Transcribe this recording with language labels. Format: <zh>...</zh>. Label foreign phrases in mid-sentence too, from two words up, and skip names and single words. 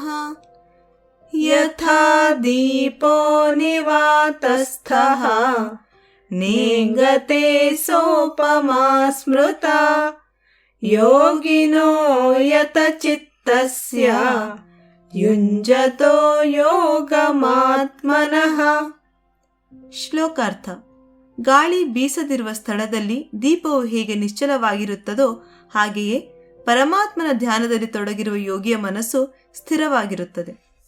<sa>ಯಥಾ ದೀಪೋ ನಿವಾತಸ್ಥಃ ನೇಂಗತೆ ಸೋಪಮಾ ಸ್ಮೃತಾ ಯೋಗಿನೋ ಯತಚಿತ್ತಸ್ಯ ಯುಂಜತೋ ಯೋಗಮಾತ್ಮನಃ.</sa> <kn>ಶ್ಲೋಕಾರ್ಥ. ಗಾಳಿ ಬೀಸದಿರುವ ಸ್ಥಳದಲ್ಲಿ ದೀಪವು ಹೇಗೆ ನಿಶ್ಚಲವಾಗಿರುತ್ತದೋ ಹಾಗೆಯೇ ಪರಮಾತ್ಮನ ಧ್ಯಾನದಲ್ಲಿ ತೊಡಗಿರುವ ಯೋಗಿಯ ಮನಸ್ಸು ಸ್ಥಿರವಾಗಿರುತ್ತದೆ.</kn>